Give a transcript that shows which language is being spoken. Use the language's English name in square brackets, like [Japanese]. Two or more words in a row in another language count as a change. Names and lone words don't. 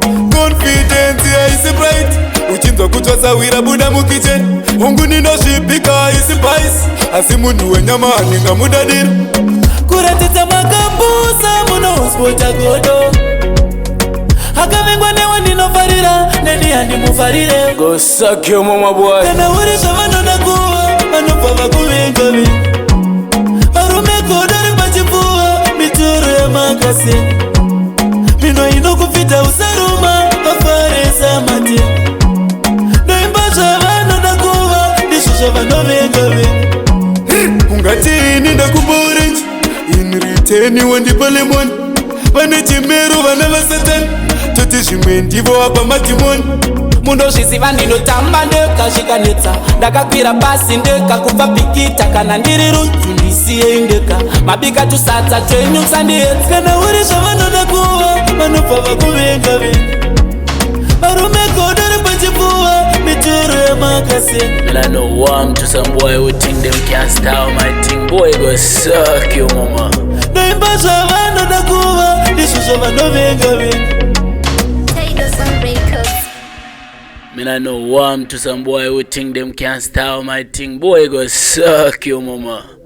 [Shona] Confidence haisi bright, uchinzwa kutsvatsawira buda mukitchen. Hongu ninozvipika haisi spice, asi munhu wenyama handingamudadira. Kuratidza makambusa munohuspota godo. Akavengwa newe ndinofarira, neni handimufarire. [English] Go suck your mama, boy. [Shona] Kana uri zvavanoda kuva, vanobva vakuvenga ve. Varume godo repachipfuva, mitoro yemakase. Mhino inokufita usaruma, vafaresa mate. Noimba zvavanoda kuva, izvo zvavanovenga ve. Ungati ini ndakupa orange, [English] in return [Shona] wandipa lemon. Vane chimero vana vasatani, toti zvimwe ndivo apa matimoni. Munozviziva ndinotamba ndega zvikanetsa, ndakakwira pasi ndega kubva bhikita, kana ndiri rudzi ndisiyei ndega, mabika tusadza twenyu musandiedza. Kana uri zvavanoda kuva, vanobva vakuvenga ve. Varume godo repachipfuva, mitoro yemakase. [English] Man, I know one to some boy who think them can't style my thing. Boy, go suck your mama. [Shona] Noimba zvavanoda kuva, izvo zvavanovenga ve. [English] Tigers on Records. Man, I know one to some boy who think them can't style my thing. Boy, go suck your mama.